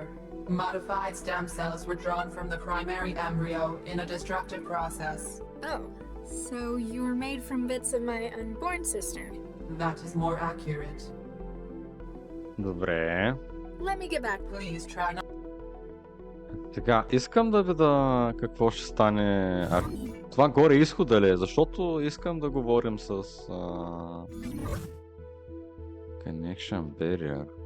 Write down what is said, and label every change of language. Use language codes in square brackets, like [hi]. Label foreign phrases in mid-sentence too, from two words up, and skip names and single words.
[en] Modified stem cells were drawn from the primary embryo in a destructive process. Oh, so you were made from bits of my unborn sister? That is more accurate. [bg] Добре. [en] Let me get back. Please try not. [bg] Така, искам да видя какво ще стане. Това горе изхода ли е? Защото искам да говорим с Connection Barrier.